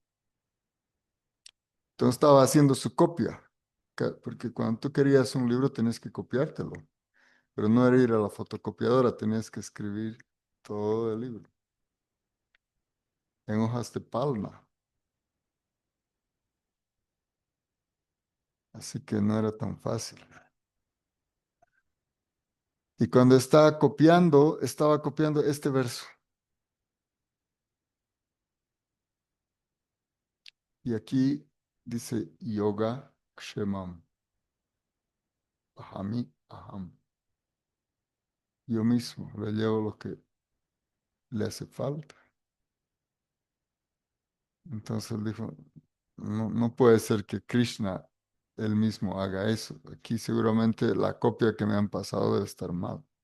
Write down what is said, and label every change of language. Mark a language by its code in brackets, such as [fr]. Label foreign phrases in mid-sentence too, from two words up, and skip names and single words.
[es] Entonces estaba haciendo su copia, porque cuando tú querías un libro tenías que copiártelo, pero no era ir a la fotocopiadora, tenías que escribir todo el libro en hojas de palma, así que no era tan fácil. Y cuando estaba copiando este verso. Y aquí dice [sa] yoga kshemam, ahami aham. [es] Yo mismo le llevo lo que le hace falta. Entonces él dijo, no, no puede ser que Krishna él mismo haga eso. Aquí seguramente la copia que me han pasado debe estar mal.